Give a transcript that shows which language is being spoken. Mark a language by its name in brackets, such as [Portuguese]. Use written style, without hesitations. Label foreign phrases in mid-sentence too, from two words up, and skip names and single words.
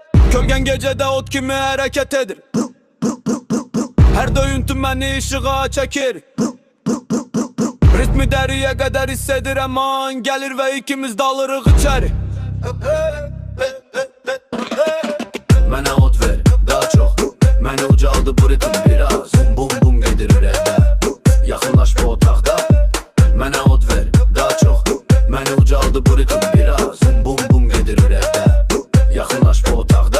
[Turkish] Kölgen gecede ot kimi hareket edir. Her döyüntüm beni ışığa çekir. Ritmi deriye kadar hissedir eman gelir ve ikimiz dalırıq içeri. [Azerbaijani] Mənə od ver, daha çox. Məni ucaldı bu ritim biraz. Bum bum gedir ürəkdə. Yaxınlaş bu otaqda. Mənə od ver, daha çox. Məni ucaldı bu ritim biraz. Bum bum gedir ürəkdə. Yaxınlaş bu otaqda.